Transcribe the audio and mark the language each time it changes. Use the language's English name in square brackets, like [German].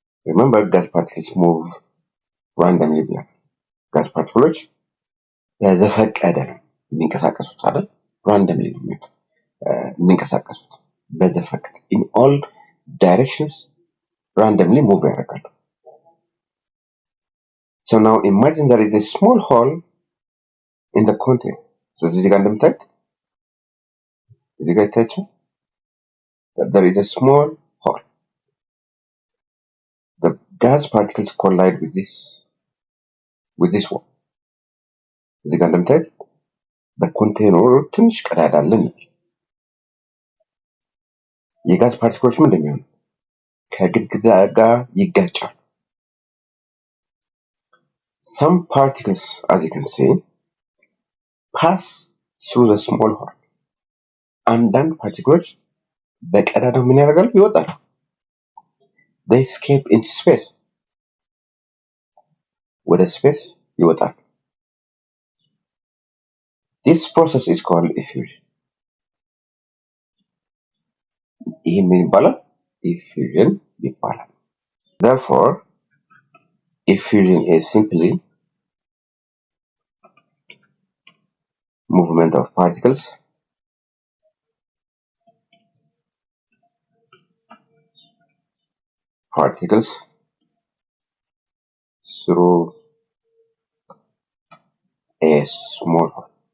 [English] Remember gas particles move randomly [Amharic] ብለን [English] gas particles [Amharic] በዘፈቀደ ነው የሚንቀሳቀሱት አይደል? [English] randomly [Amharic] ነው የሚንቀሳቀሱት በዘፈቀደ [English] in all directions randomly move [Amharic] ያደርጋሉ። [English] So now imagine there is a small hole in the container. [Amharic] ስለዚህ እዚህ ጋር እንደምታዩት እዚህ ጋር ይታያችሁ [English] there is a small hole. The gas particles collide with this wall. [Amharic] እዚህ ጋር እንደምታዩት በኮንቴነሩ ትንሽ ቀዳዳ አለ። የጋዝ ፓርቲክሎች ምን እንደሚሆኑ ከግድግዳ ጋር ይጋጫሉ። [English] Some particles, as you can see, pass through the small hole. [Amharic] አንዳንድ ፓርቲክሎች በቀዳዳው ምን ያደርጋሉ? ይወጣሉ። [English] They escape into space. [Amharic] ወደ ስፔስ ይወጣሉ። [English] This process is called effusion. [Amharic] ይህ ምን ይባላል? Effusion ይባላል። Therefore, [English] effusion is simply movement of particles through a small hole.